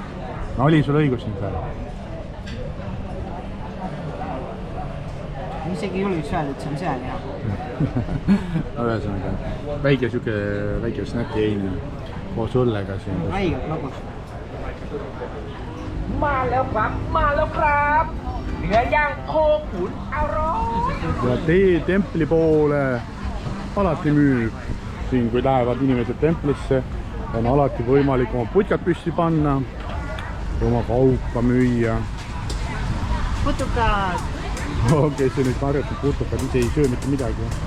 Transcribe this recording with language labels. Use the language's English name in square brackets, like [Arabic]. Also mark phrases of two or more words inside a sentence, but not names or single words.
[Estonian] No oli sul õigus nüüd või? Ma isegi julgeks öelda, et see on seal, jah. No ühesõnaga, väike snäki eine koos õllega siin. Haigelt magus. [Thai] Ma แล้วครับเนื้อย่างโคขุนอร่อย [Estonian] Ja tee templi poole alati müüb. Siin, kui lähevad inimesed templisse, on alati võimalik oma putkad püsti panna, oma kaupa müüa. Putukad! Okei, see nüüd harjutab putukad, ise ei söö mitte midagi.